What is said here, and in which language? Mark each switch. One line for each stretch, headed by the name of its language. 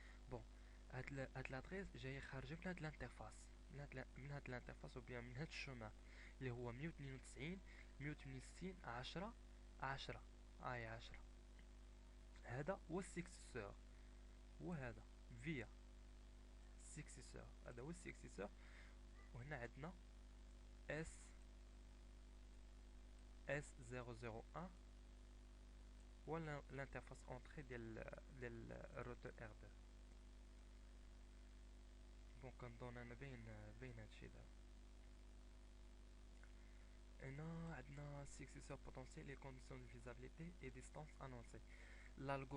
Arabic: بون هاد لادريس جايه خارجه من هاد الانترفاس، من هاد الانترفاس او بيان من هاد الشومان اللي هو 192 168 10 10. هاي 10. هذا هو السكسيسور، هو هذا السكسيسور، هذا هو السكسيسور. وهنا عندنا S S001 ولا l'interface entrée للروتر R2. بون كنظن انا باين هادشي دابا. هنا عندنا
French: successeur potentiel et conditions de faisabilité et distance annoncée. L'algorithme